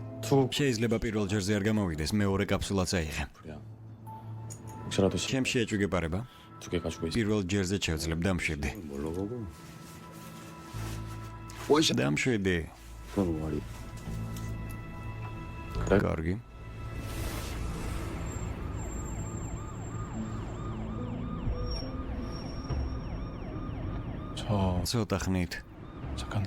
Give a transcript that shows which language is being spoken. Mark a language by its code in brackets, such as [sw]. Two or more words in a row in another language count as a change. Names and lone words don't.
[ka] შეიძლება პირველ ჯერზე არ გამოვიდეს, მეორე კაფსულაც აიღე. [ko] 혹시라도 [ka] ჩემში ეჭვიგეპარება? [ko] 두개 가지고 있어. [ka] პირველ ჯერზე შევძლებ, დამშვიდი. [ko] 뭘로 보고? [ka] დამშვიდი. [ko] 그건 말이. 그래? [ka] კარგი. [ko] 저 [ka] ცოტა ხნით [ko] 잠깐